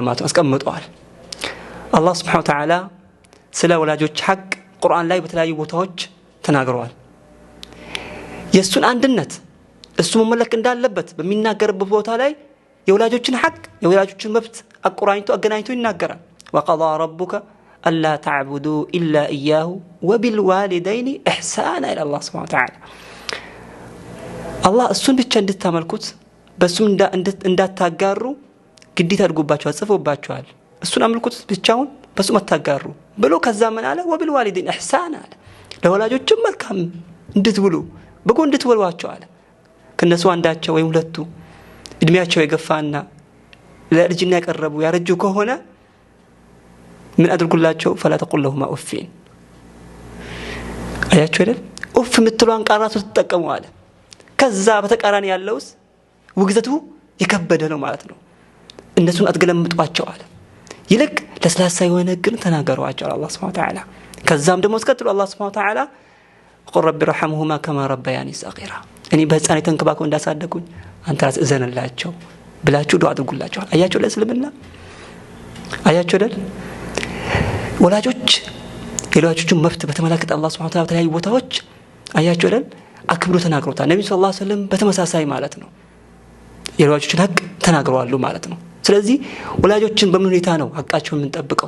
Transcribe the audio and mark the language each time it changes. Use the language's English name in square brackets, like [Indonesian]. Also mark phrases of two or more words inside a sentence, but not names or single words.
[Amharic] ማለት ነው፣ አስቀምጧል። አላህ [Arabic] سبحانه وتعالى [Amharic] ስለ ወላጆች ሐቅ ቁርአን ላይ በተለያዩ ቦታዎች ተናግሯል። የሱን አንድነት እሱ መመለክ እንዳለበት በሚናገርበት ቦታ ላይ የወላጆችን ሐቅ የወላጆችን መብት አገናኝቶ ይናገራል። [Arabic] وقضى ربك ألا تعبدوا إلا إياه وبالوالدين إحسانا إلى الله سبحانه وتعالى [Amharic] الله እሱን ብቻ እንድታመልኩት በሱም እንዳታጋሩ ግዴታ አድርጎባቸዋል፣ ጽፎባቸዋል። እሱን አምልኩት ብቻውን በሱ መታጋሩ ብሎ ከዛ ምን አለ? [Arabic] وبالوالدين إحسانا [Amharic] አለ። ለወላጆችም መልካም እንድትውሉ በጎ እንድትወሏቸው አለ። ከነሱ አንዳቸው ወይም ሁለቱ እድሜያቸው የገፋና ለልጅና ያቀረቡ ያረጁ ከሆነ ምን አድርጉላቸው? [Arabic] فلا تقل لهما أف [Amharic] አያችሁ አይደል? ኡፍ የምትሏን ቃል ራሱ ተጠቀሙ አለ። ከዛ በተቃራኒ ያለውስ ውግዘቱ የከበደ ነው ማለት ነው። እነሱን አትገለምጧቸው አለ። ይልቅ ለስላሳ የሆነ ግን ተናገሯቸው አላህ [Arabic] سبحانه وتعالى። [Amharic] ከዛም ደግሞ እስከትሉ አላህ [Arabic] سبحانه وتعالى قل رب ارحمهما كما ربياني صغيرا [Amharic] እኔ በህፃን ተንከባከው እንዳሳደጉኝ አንተ ራስ እዘንላቸው ብላችሁ ዱዓ አድርጉላቸው። አያችሁ ለእስልምና አያችሁ አይደል? ወላጆች የወላጆችን መብት በተመለከተ አላህ [Arabic] سبحانه وتعالى [Amharic] በተለያዩ ቦታዎች አያችሁ አይደል አክብሮ ተናግሮታል። ነብዩ [Arabic] صلى الله عليه وسلم [Amharic] በተመሳሳይ ማለት ነው የወላጆችን ሐቅ ተናግረዋል ማለት ነው። ስለዚህ ወላጆችን በምን ሁኔታ ነው ሐቃቸውን የምንጠብቀው?